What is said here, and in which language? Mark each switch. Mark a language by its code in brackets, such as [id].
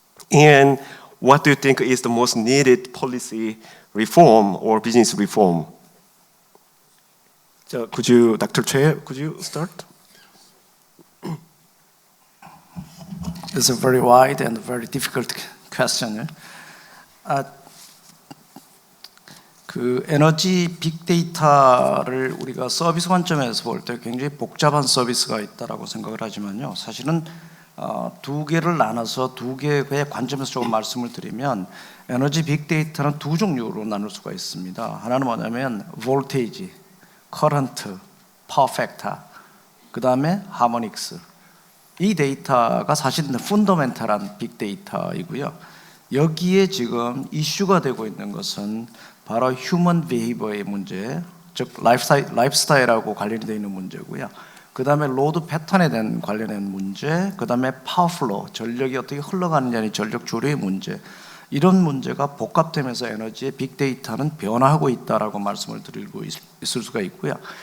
[en] And what do you think is the most needed policy reform or business reform? So Dr. Choi, could you start? It's a very wide and very difficult question. [ko] 그 에너지 빅데이터를 우리가 서비스 관점에서 볼 때 굉장히 복잡한 서비스가 있다라고 생각을 하지만요. 사실은 두 개를 나눠서 두 개의 관점에서 조금 말씀을 드리면 에너지 빅데이터는 두 종류로 나눌 수가 있습니다. 하나는 뭐냐면 [en] voltage, current, power factor, [ko] 그 다음에 [en] harmonics. [ko] 이 데이터가 사실은 펀더멘탈한 빅데이터이고요. 여기에 지금 이슈가 되고 있는 것은 바로 휴먼 비헤이버의 문제, 즉 라이프스타일하고 관련이 되어 있는 문제고요. 그 다음에 로드 패턴에 대한 관련된 문제, 그 다음에 파워플로, 전력이 어떻게 흘러가느냐의 전력 조류의 문제, 이런 문제가 복합되면서 에너지의 빅데이터는 변화하고 있다라고 말씀을 드리고 있을 수가 있고요.